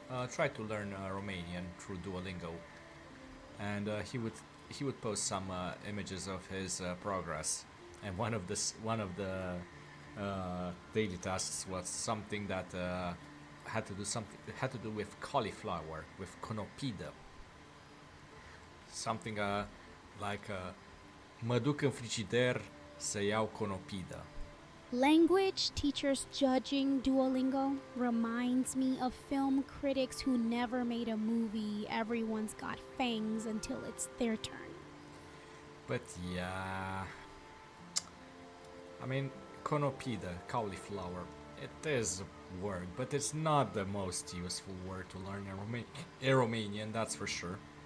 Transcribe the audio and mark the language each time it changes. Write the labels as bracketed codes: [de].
[en] Tried to learn Romanian through Duolingo, and he would post some images of his progress, and one of the daily tasks was something that had to do with cauliflower, with conopidă. Something like [ro] mă duc în frigider să iau conopidă. [en] Language teachers judging Duolingo reminds me of film critics who never made a movie. Everyone's got fangs until it's their turn. But yeah, I mean, conopidă, cauliflower, it is a word, but it's not the most useful word to learn in Romanian, that's for sure.